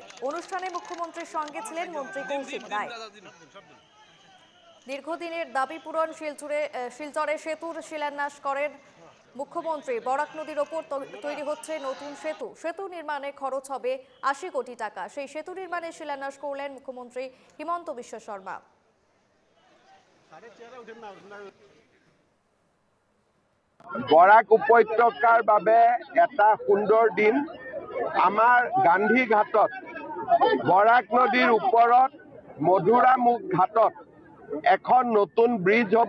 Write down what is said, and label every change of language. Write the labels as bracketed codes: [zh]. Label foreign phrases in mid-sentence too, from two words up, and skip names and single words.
[bn] অনুষ্ঠানে মুখ্যমন্ত্রীর সঙ্গে ছিলেন মন্ত্রী কৌশিক রায়। দীর্ঘদিনের দাবি পূরণ শিলচরে সেতুর শিলান্যাস করেন মুখ্যমন্ত্রী। বরাক নদীর ওপর তৈরি হচ্ছে নতুন সেতু। সেতু নির্মাণে খরচ হবে ৮০ কোটি টাকা। সেই সেতু নির্মাণে শিলান্যাস করলেন মুখ্যমন্ত্রী হিমন্ত বিশ্ব শর্মা। [as] বরাক উপত্যকাৰ বাবে এটা সুন্দৰ দিন। আমাৰ গান্ধী ঘাটত বৰাক নদীৰ ওপৰত মধুৰামুখ ঘাটত এখন নতুন ব্ৰিজ হ'ব।